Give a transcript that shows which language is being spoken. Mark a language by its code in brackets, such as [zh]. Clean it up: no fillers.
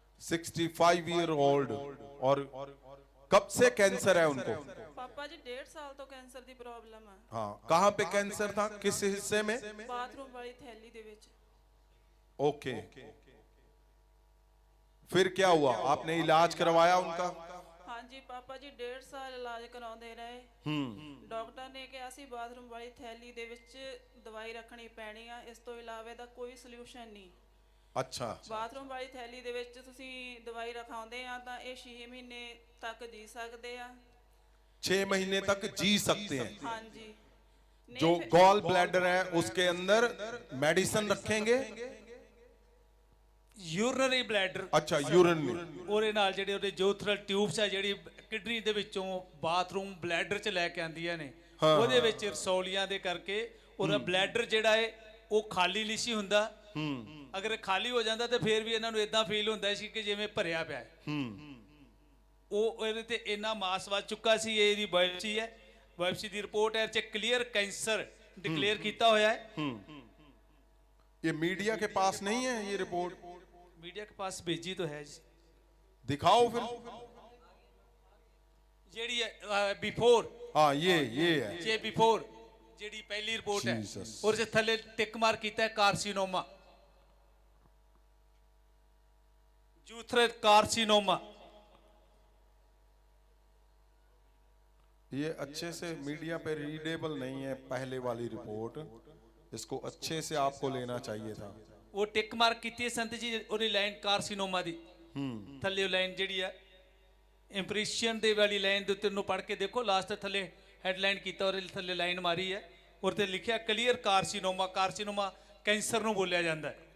[hi] 65 year old. और कब से कैंसर है उनको? [pa] पापा जी 1.5 साल तो कैंसर ਦੀ ਪ੍ਰੋਬਲਮ ਹੈ। [hi] हाँ, कहाँ पे कैंसर था, किस हिस्से में? [pa] ਬਾਥਰੂਮ ਵਾਲੀ ਥੈਲੀ ਦੇ ਵਿੱਚ। [hi] ओके, फिर क्या हुआ, आपने इलाज करवाया उनका? [pa] ਹਾਂਜੀ ਪਾਪਾ ਜੀ 1.5 ਸਾਲ ਇਲਾਜ ਕਰਾਉਂਦੇ ਰਹੇ। ਡਾਕਟਰ ਨੇ ਕਿਹਾ ਸੀ ਬਾਥਰੂਮ ਵਾਲੀ ਥੈਲੀ ਦੇ ਵਿੱਚ ਦਵਾਈ ਰੱਖਣੀ ਪੈਣੀ ਆ, ਇਸ ਤੋਂ ਇਲਾਵਾ ਦਾ ਕੋਈ ਸੋਲੂਸ਼ਨ ਨਹੀਂ। [hi] अच्छा, [pa] ਬਾਥਰੂਮ ਵਾਲੀ ਥੈਲੀ ਦੇ ਵਿੱਚ ਤੁਸੀਂ ਦਵਾਈ ਰਖਾਉਂਦੇ ਆ ਤਾਂ ਇਹ 6 ਮਹੀਨੇ ਤੱਕ ਜੀ ਸਕਦੇ ਆ। [hi] 6 महीने तक जी सकते हैं। [pa] ਹਾਂਜੀ [hi] जो गॉल ब्लैडर है उसके अंदर मेडिसिन रखेंगे? [pa] ਯੂਰਨਰੀ ਬਲੈਡਰ। [hi] अच्छा, यूरिन में। [pa] ਉਹਦੇ ਨਾਲ ਜਿਹੜੇ ਉਹਦੇ ਜੋਥਰਲ ਟਿਊਬਸ ਆ ਜਿਹੜੀ ਕਿਡਨੀ ਦੇ ਵਿੱਚੋਂ ਬਾਥਰੂਮ ਬਲੈਡਰ ਚ ਲੈ ਕੇ ਆਂਦੀਆਂ ਨੇ, ਉਹਦੇ ਵਿੱਚ ਰਸੌਲੀਆਂ ਦੇ ਕਰਕੇ ਉਹਦਾ ਬਲੈਡਰ ਜਿਹੜਾ ਹੈ ਉਹ ਖਾਲੀ ਨਹੀਂ ਸੀ ਹੁੰਦਾ। ਅਗਰ ਖਾਲੀ ਹੋ ਜਾਂਦਾ ਤੇ ਫਿਰ ਵੀ ਇਹਨਾਂ ਨੂੰ ਇਦਾਂ ਫੀਲ ਹੁੰਦਾ ਸੀ ਕਿ ਜਿਵੇਂ ਭਰਿਆ ਪਿਆ ਹੈ। ਉਹ ਇਹਦੇ ਤੇ ਇੰਨਾ ਮਾਸ ਵੱਧ ਚੁੱਕਾ ਸੀ। ਇਹ ਇਹਦੀ ਬਾਇਓਪਸੀ ਹੈ, ਬਾਇਓਪਸੀ ਦੀ ਰਿਪੋਰਟ ਹੈ, ਚ ਕਲੀਅਰ ਕੈਂਸਰ ਡਿਕਲੇਅਰ ਕੀਤਾ ਹੋਇਆ ਹੈ। [hi] ये मीडिया के पास नहीं है ये रिपोर्ट? मीडिया के पास भेजी तो है जी। दिखाओ फिर। [pa] ਜਿਹੜੀ ਬਿਫੋਰ, [hi] हाँ, ये है। [pa] ਜੇ ਬਿਫੋਰ ਜਿਹੜੀ ਪਹਿਲੀ ਰਿਪੋਰਟ ਹੈ [en] Jesus। [pa] ਉਹਦੇ ਥੱਲੇ ਟਿਕ ਮਾਰ ਕੀਤਾ ਹੈ ਕਾਰਸੀਨੋਮਾ, ਜੂਥਰਲ ਕਾਰਸੀਨੋਮਾ। [hi] ये अच्छे से मीडिया पे रीडेबल नहीं है पहले वाली रिपोर्ट, इसको अच्छे से आपको लेना चाहिए था। [pa] ਉਹ ਟਿਕ ਮਾਰਕ ਕੀਤੀ ਹੈ ਸੰਤ ਜੀ ਉਹਦੀ ਲਾਈਨ ਕਾਰਸੀਨੋਮਾ ਦੀ। ਥੱਲੇ ਉਹ ਲਾਈਨ ਜਿਹੜੀ ਆ ਇੰਪ੍ਰੈਸ਼ਨ ਦੇ ਵਾਲੀ ਲਾਈਨ ਦੇ ਉੱਤੇ ਨੂੰ ਪੜ੍ਹ ਕੇ ਦੇਖੋ, ਲਾਸਟ ਥੱਲੇ ਹੈਡਲਾਈਨ ਕੀਤਾ ਉਹਦੇ ਥੱਲੇ ਲਾਈਨ ਮਾਰੀ ਹੈ, ਔਰ ਤੇ ਲਿਖਿਆ ਕਲੀਅਰ ਕਾਰਸੀਨੋਮਾ। ਕਾਰਸੀਨੋਮਾ ਕੈਂਸਰ ਨੂੰ ਬੋਲਿਆ ਜਾਂਦਾ ਹੈ।